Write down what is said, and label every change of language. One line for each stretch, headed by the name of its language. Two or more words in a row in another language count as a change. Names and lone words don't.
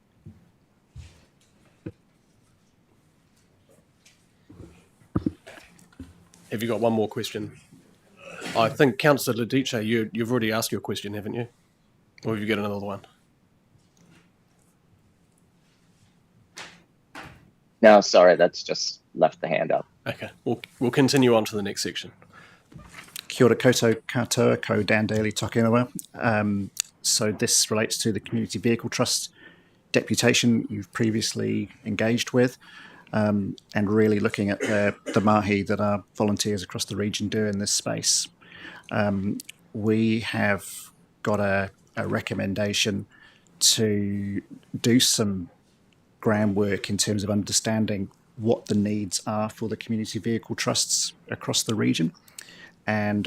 English: Have you got one more question? I think, Councillor Ledice, you've already asked your question, haven't you? Or have you got another one? No, sorry, that's just left the hand up. Okay, we'll continue on to the next section.
Māori: Kia ora koutou katoa, ko Dan Daly toke ingoa.
English: So this relates to the Community Vehicle Trust deputation you've previously engaged with, and really looking at the mahi that our volunteers across the region do in this space. We have got a recommendation to do some groundwork in terms of understanding what the needs are for the community vehicle trusts across the region, and